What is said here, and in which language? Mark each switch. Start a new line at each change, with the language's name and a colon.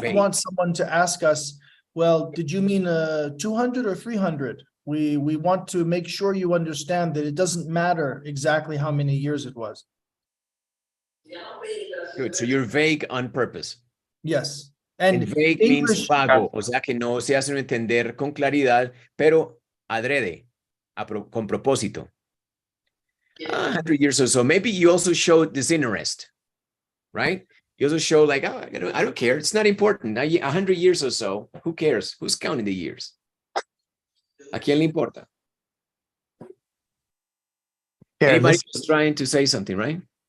English: Vague. want someone to ask us, well, did you mean 200 or 300? We want to make sure you understand that it doesn't matter exactly how many years it was. Good, so you're vague on purpose. Yes. And vague means English,
Spanish: vago, o sea que no se hace entender con claridad, pero adrede, con propósito.
English: 100 years or so. Maybe you also show disinterest, right? You also show like, oh, I don't care. It's not important. 100 years or so. Who cares? Who's counting the years?
Spanish: ¿A quién le importa?
English: Yeah, Anybody was trying to say something, right?